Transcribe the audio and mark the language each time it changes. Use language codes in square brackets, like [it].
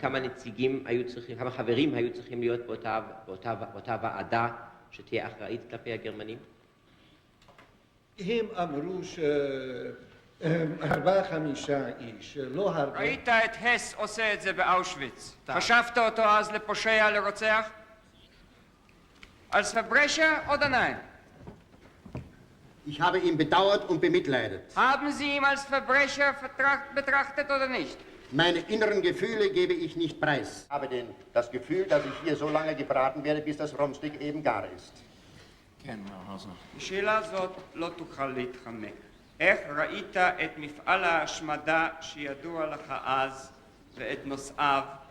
[he] כמה נציגים היו צריכים, כמה חברים היו צריכים להיות באותה ועדה שתהיה אחראית כלפי הגרמנים? הם אמרו 4-5 איש, לא הרבה. ראית את הס עושה את זה באושוויץ. חשבת אותו אז לפושע, לרוצח? [de] Als Verbrecher oder nein? Ich habe ihn bedauert und bemitleidet. Haben Sie ihn als Verbrecher betrachtet oder nicht? Meine inneren Gefühle gebe ich nicht preis. Ich habe das Gefühl, dass ich hier so lange gebraten werde, bis das Rumsteak eben gar ist. [he] כן, מר האוזנר. השאלה הזאת לא תוכל להתחמק. איך ראית את מפעל ההשמדה שידוע לך אז ואת נושאיו?